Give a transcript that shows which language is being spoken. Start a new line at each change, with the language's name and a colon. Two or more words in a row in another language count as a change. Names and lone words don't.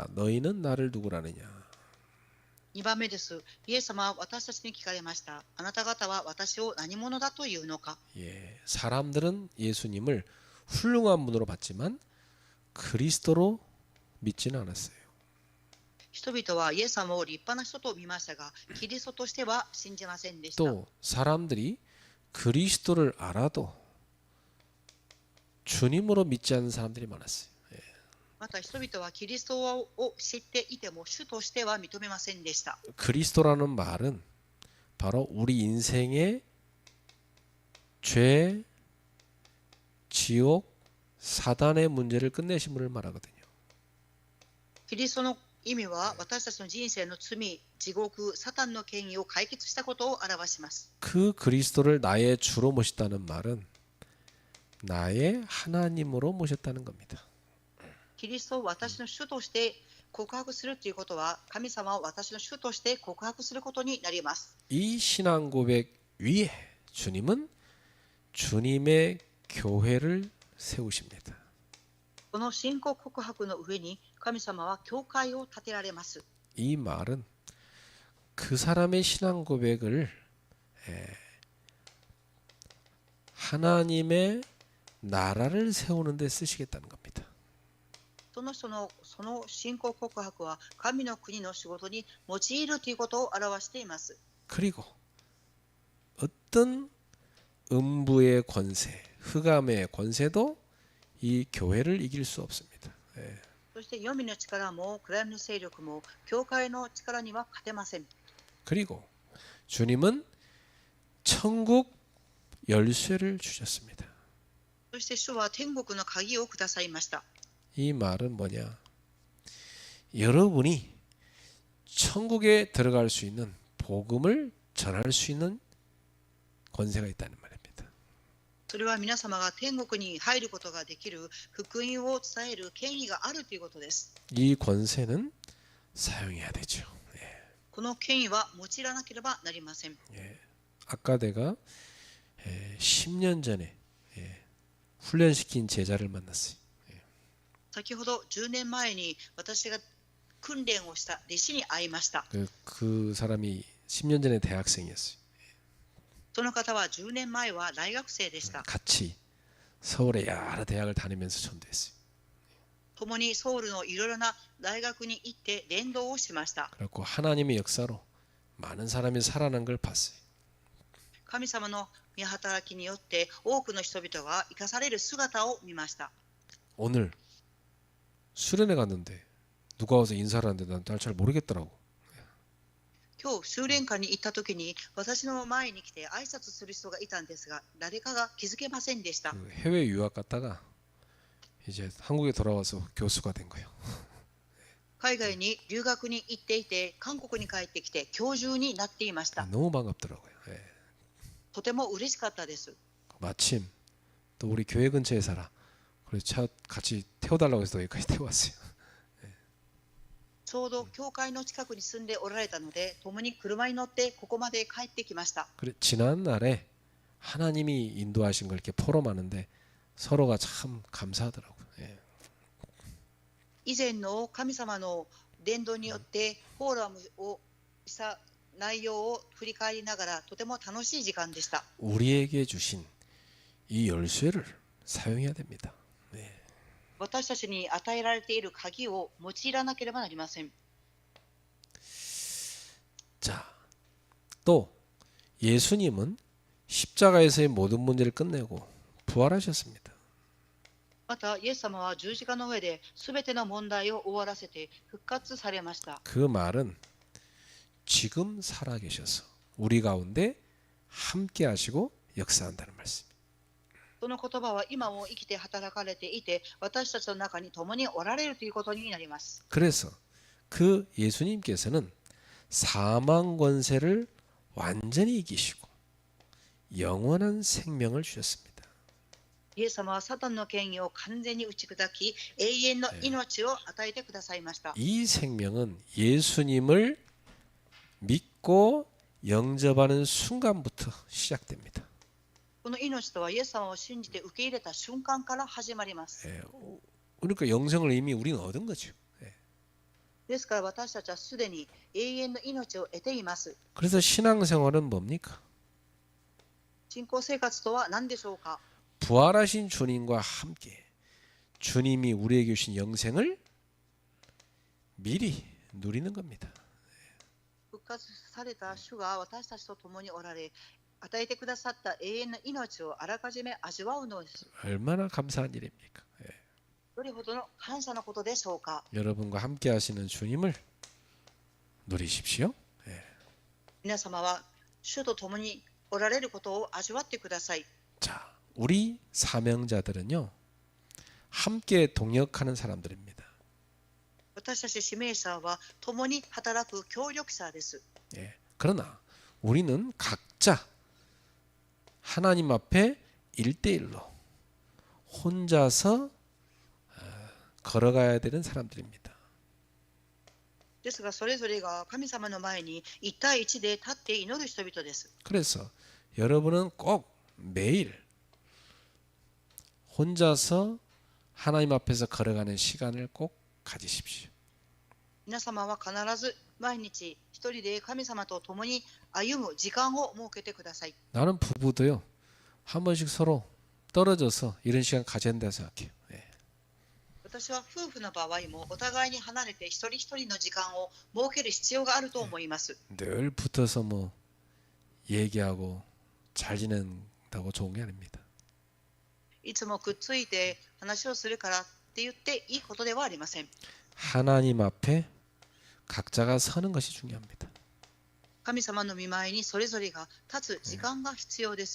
Korean: 너희는 나를 누구라느냐?
Japanese: 2 番目です。イエス様は私たちに聞かれました。あなた方は私を何者だというのか。
Korean: 사람들은 예수님을 훌륭한 분으로 봤지만 그리스도로 믿지는 않았어요.
Japanese: 人々はイエス様を立派な人と見ましたが、キリストとしては信じませんでした。
Korean: 또 사람들이 그리스도를 알아도 주님으로 믿지 않는 사람들이 많았어요.
Japanese: また人々はキリストを知っていても主としては認めませんでした。
Korean: 그리스도라는 말은 바로 우리 인생의 죄, 지옥, 사단의 문제를 끝내신 분을 말하거든요.
Japanese: キリストの意味は私たちの人生の罪、地獄、サタンの権威を解決したことを表します。
Korean: 그 그리스도를 나의 주로 모셨다는 말은 나의 하나님으로 모셨다는 겁니다.
Japanese: キリストを私の主として告白するということは、神様を私の主として告白することになります。
Korean: 이 신앙 고백 위에 주님은 주님의 교회를 세우십니다.
Japanese: この信仰告白の上に神様は教会を建てられます。
Korean: 이 말은 그 사람의 신앙 고백을 하나님의 나라를 세우는 데 쓰시겠다는 겁니다.
Japanese: その信仰告白は神の国の仕事に用いるということを表しています。
Korean: 그리고 어떤 음부의 권세, 흑암의 권세도 이 교회를 이길 수 없습니다.
Japanese: そして黄泉の力も暗闇の勢力も教会の力には勝てません。
Korean: 그리고 주님은 천국 열쇠를 주셨습니다.
Japanese: そして主は天国の鍵をくださいました。
Korean: 이 말은 뭐냐? 여러분이 천국에 들어갈 수 있는 복음을 전할 수 있는 권세가 있다는 말입니다.
Japanese: それは皆様が天国に入ることができる福音を伝える権威があるということです。
Korean: 이 권세는 사용해야 되죠.
Japanese: この権威は用いらなければなりません。
Korean: 아까 내가 10년 전에 훈련시킨 제자를 만났어요.
Japanese: 先ほど10年前に私が訓練をした弟子に会いました。
Korean: 그 사람이 10년 전에 대학생이었어요.
Japanese: その方は10年前は大学生でした。
Korean: 같이 서울의 여러 대학을 다니면서 전도했어요.
Japanese: 共にソウルのいろいろな大学に行って伝道をしました。
Korean: 그래갖고 하나님의 역사로 많은 사람이 살아난 걸 봤어요.
Japanese: 神様の御働きによって多くの人々が生かされる姿を見ました。
Korean: 오늘 수련회 갔는데 누가 와서 인사를 하는데 난 잘 모르겠더라고.
Japanese: 今日修練会に行った時に私の前に来て挨拶する人がいたんですが、誰かが気づけませんでした。
Korean: 그 해외 유학 갔다가 이제 한국에 돌아와서 교수가 된 거예요.
Japanese: 海外に留学に行っていて、韓国に帰ってきて教授になっていました。
Korean: 너무 반갑더라고요.
Japanese: とても嬉しかったです。
Korean: 마침 또 우리 교회 근처에 살아. 그래서 차 같이 태워달라고 해서 여기까지 태워왔어요.
Japanese: ちょうど教会の近くに住んでおられたので、共に車に乗ってここまで帰ってきました。
Korean: 그래 지난 날에 하나님이 인도하신 걸 이렇게 포럼하는데 서로가 참 감사하더라고요.
Japanese: 以前の神様の伝道によってフォーラムをした内容を振り返りながらとても楽しい時間でした。
Korean: 우리에게 주신 이 열쇠를 사용해야 됩니다.
Japanese: 私たちに与えられている鍵を用いらなければなりません。
Korean: 자, 또 예수님은 십자가에서의 모든 문제를 끝내고 부활하셨습니다.
Japanese: また、イエス様は十字架の上で全ての問題を終わらせて復活されました。
Korean: 그 말은 지금 살아계셔서 우리 가운데 함께 하시고 역사한다는 말씀.
Japanese: その言葉は今も生きて働かれていて、私たちの中に共におられるということになります。
Korean: 그래서 그 예수님께서는 사망 권세를 완전히 이기시고 영원한 생명을 주셨습니다.
Japanese: イエス様はサタンの権威を完全に打ち砕き、永遠の命を与えてくださいました。
Korean: 이 생명은 예수님을 믿고 영접하는 순간부터 시작됩니다.
Japanese: この命とはイエス様を信じて受け入れた瞬間から始まります。
Korean: 그러니까 영생을 이미 우리는 얻은 거죠.
Japanese: ですから私たちはすでに永遠の命を得ています。
Korean: 그래서 신앙생활은 뭡니까?
Japanese: 信仰生活とは何でしょうか。
Korean: 부활하신 주님과 함께 주님이 우리에게 주신 영생을 미리 누리는 겁니다.
Japanese: 復活された主が私たちと共におられ、与えてくださった永遠の命をあらかじめ味わうのです。
Korean: 얼마나 감사한 일입니까?
Japanese: どれほどの感謝のことでしょうか。
Korean: 여러분과 함께 하시는 주님을 누리십시오.
Japanese: 皆様は主と共におられることを味わってください。
Korean: 자, 우리 사명자들은요, 함께 동역하는 사람들입니다.
Japanese: 私たち使命者は共に働く協力者です。
Korean: 그러나 우리는 각자 하나님 앞에 1대1로 혼자서 걸어가야 되는 사람들입니다.
Japanese: ですがそれぞれが神様の前に一対一で立って祈る人々です。
Korean: 그래서 여러분은 꼭 매일 혼자서 하나님 앞에서 걸어가는 시간을 꼭 가지십시오.
Japanese: 皆様は必ず毎日一人で神様と共に歩む時間を設けてください。
Korean: 나는 부부도요, 한 번씩 서로 떨어져서 이런 시간 가져야 된다고 생각해요.
Japanese: 私は夫婦の場合もお互いに離れて一人一人の時間を設ける必要があると思います。
Korean: 늘 붙어서 뭐 얘기하고 잘 지낸다고 좋은 게 아닙니다.
Japanese: いつもくっついて話をするからって言っていいことではありません。
Korean: 하나님 앞에 각자가 서는 것이 중요합니다.
Japanese: 神様の御前にそれぞれが立つ時間が必要です。